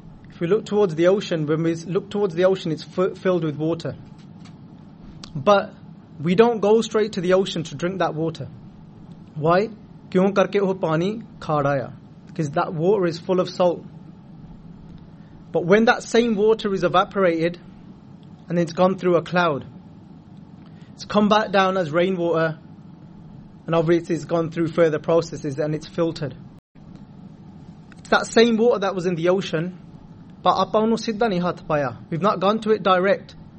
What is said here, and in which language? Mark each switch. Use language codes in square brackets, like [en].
[en] If we look towards the ocean, it's filled with water. But we don't go straight to the ocean to drink that water. Why? [pa] ਕਿਉਂ ਕਰਕੇ ਓਹ ਪਾਣੀ ਖਡਾਇਆ? [en] Because that water is full of salt. But when that same water is evaporated and it's gone through a cloud, it's come back down as rainwater And obviously it's gone through further processes and it's filtered. It's that same water that was in the ocean, but we've not gone to it direct.